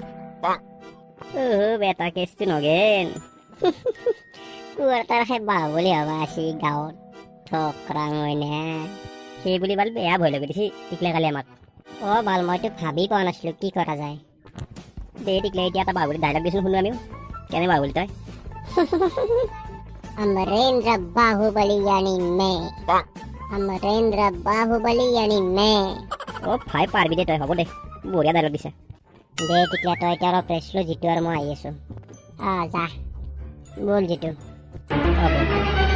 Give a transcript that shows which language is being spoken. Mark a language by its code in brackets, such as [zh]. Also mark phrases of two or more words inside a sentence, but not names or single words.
[as] বেটা কেছটো নগেন কোৱাৰ্টাৰ খাই বাহুবলি হবা আছি গাঁৱত ঠকৰাং হয় না সেই বুলি বাল বেয়া ভয় লাগি দিছি টিকলা কালি আমাক বাল মইতো ভাবি পোৱা নাছিলো কি কৰা যায় দে টিকলা এতিয়া এটা বাহুবলি ডাইলগ দিছো শুনো আমিও কেনে বাহুবলি তই [hi] अमरेंद्र बाहुबली यानी मैं अमरेंद्र बाहुबली यानी मैं [as] ভাই পাৰবি দে তই হ'ব দে বঢ়িয়া ডাইলগ দিছে দে টিকলা তই এতিয়া অলপ ৰেষ্ট লৈ জিতু আৰু মই আহি আছো যা বল জিতু